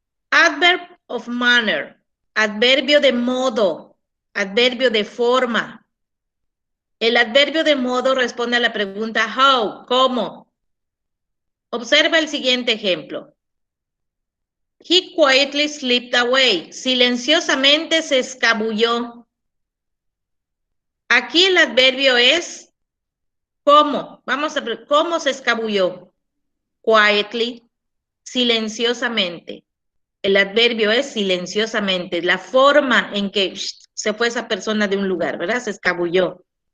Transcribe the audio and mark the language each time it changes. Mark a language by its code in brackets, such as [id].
[en] Adverb of manner, [es] adverbio de modo. adverbio de forma. El adverbio de modo responde a la pregunta how, ¿cómo? Observa el siguiente ejemplo. [en] He quietly slipped away. [es] Silenciosamente se escabulló. Aquí el adverbio es ¿cómo? Vamos a ver, ¿cómo se escabulló? Quietly, silenciosamente. El adverbio es silenciosamente, la forma en que se fue esa persona de un lugar, ¿verdad? Se escabulló.